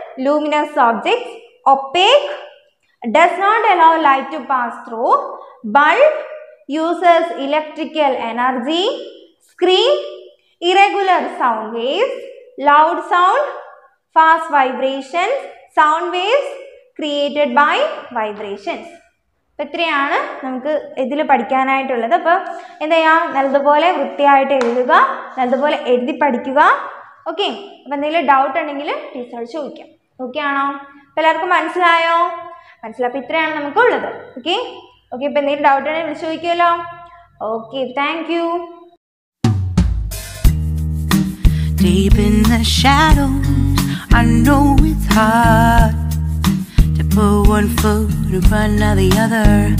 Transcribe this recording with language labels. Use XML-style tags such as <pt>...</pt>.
<en>luminous objects, opaque, does not allow light to pass through, bulb, uses electrical energy, screen, irregular sound waves, loud sound, fast vibrations, sound waves created by vibrations.</en> <ml>ഇത്രയാണ് നമുക്ക് ഇതിൽ പഠിക്കാനായിട്ടുള്ളത്. അപ്പോൾ എന്താ ചെയ്യുക, നല്ലതുപോലെ വൃത്തിയായിട്ട് എഴുതുക, നല്ലതുപോലെ എഴുതി പഠിക്കുക. ഓക്കെ, അപ്പോൾ എന്തെങ്കിലും ഡൗട്ട് ഉണ്ടെങ്കിൽ ടീച്ചർ ചോദിക്കാം. ഓക്കെ ആണോ? അപ്പോൾ എല്ലാവർക്കും മനസ്സിലായോ? മനസ്സിലായി. അപ്പോൾ ഇത്രയാണ് നമുക്കുള്ളത്. ഓക്കെ ഓക്കെ, ഇപ്പോൾ എന്തെങ്കിലും ഡൗട്ട് ഉണ്ടെങ്കിൽ വിളിച്ച് ചോദിക്കുമല്ലോ.</ml> <en>Okay, thank you. Deep in the shadows, I know it's hard to put one foot in front of the other.</en>